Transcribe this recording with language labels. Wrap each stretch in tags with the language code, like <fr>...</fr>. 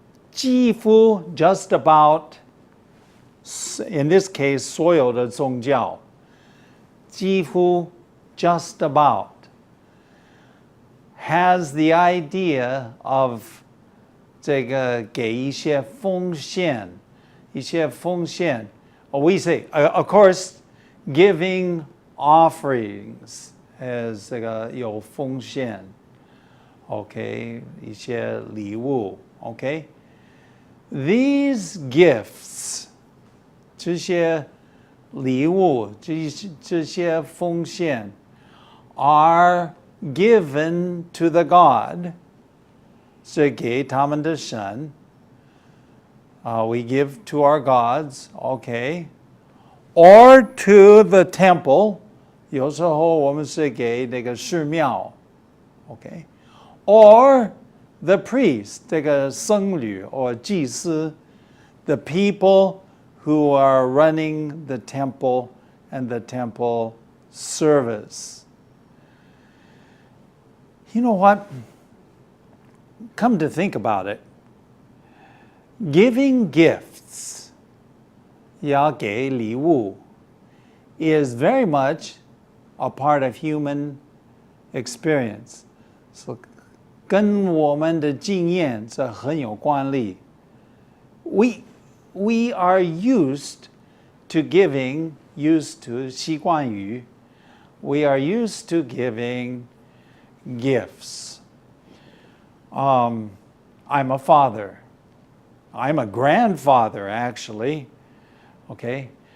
<zh>几乎</zh> <en>just about, in this case,</en> <zh>所有的宗教，几乎</zh> <en>just about has the idea of</en> <zh>这个给一些奉献，一些奉献。</zh> <en>We say, of course, giving offerings as</en> <zh>这个有奉献</zh> <en>，OK，</en> <zh>一些礼物</zh> <en>，OK。 These gifts</en> <zh>这些礼物这些奉献</zh> <en>are given to the God,</en> <zh>是给他们的神。</zh> <en>We give to our gods, okay. Or to the temple,</en> <zh>有时候我们是给那个寺庙</zh> <en>okay. Or the priest,</en> <zh>这个僧侣</zh> <en>or</en> <zh>祭司</zh> <en>the people who are running the temple and the temple service. You know what? Come to think about it, giving gifts,</en> <zh>要给礼物,</zh> <en>is very much a part of human experience.</en> <zh>So, 跟我们的经验是很有关系.</zh> <en>We are used to giving, used to</en> <zh>习惯于,</zh> <en>we are used to giving gifts. I'm a father. I'm a grandfather, actually. Okay?</en>